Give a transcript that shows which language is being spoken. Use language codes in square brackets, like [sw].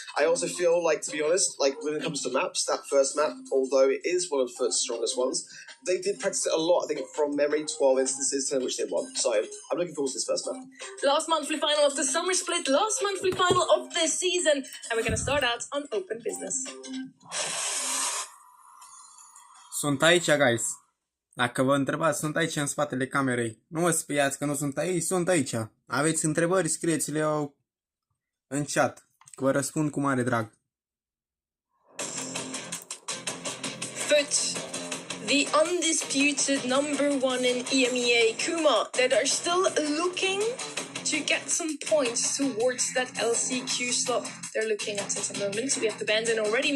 [en] I also feel like, to be honest, like when it comes to maps, that first map, although it is one of Foot's strongest ones, they did practice it a lot. I think from memory, 12 instances to which they won. So I'm looking forward to this first map. Last monthly final of the summer split, last monthly final of the season, and we're going to start out on Open Business. [ro] Sunt aici, guys. Dacă vă întrebați, sunt aici în spatele camerei. Nu vă speriați că nu sunt aici, sunt aici. Aveți întrebări, scrieți-le în chat. Vă răspund cu mare drag. [en] Foot, the undisputed number one in EMEA, Kuma, that are still looking to get some points towards that LCQ slot they're looking at the moment. We have the band in already.